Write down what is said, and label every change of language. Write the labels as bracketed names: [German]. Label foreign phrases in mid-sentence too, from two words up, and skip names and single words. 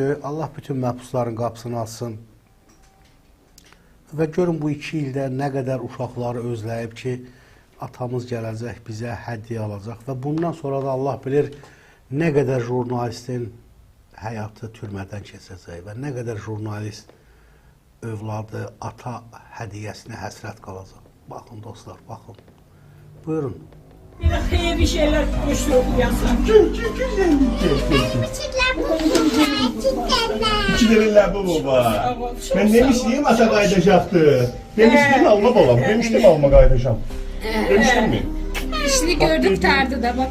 [Azerbaijani] Allah bütün məhbusların qapısını açsın. Və görün, bu 2 ildə nə qədər uşaqları özləyib ki, atamız gələcək, bizə hədiyyə alacaq və bundan sonra da Allah bilir nə qədər jurnalistin həyatı türmədən keçəcək və nə qədər jurnalist övladı, ata hədiyyəsinə həsrət qalacaq. Baxın dostlar, baxın. Buyurun. [Turkish] Bir de hayırlı şeyler konuşuyor bu yasak. İkilerinde bu baba. Ben demiştim ata kaydacaktı. Demiştim alma babam, demiştim alma kaydacağım. Demiştim mi? İşini gördük tartıda. Bak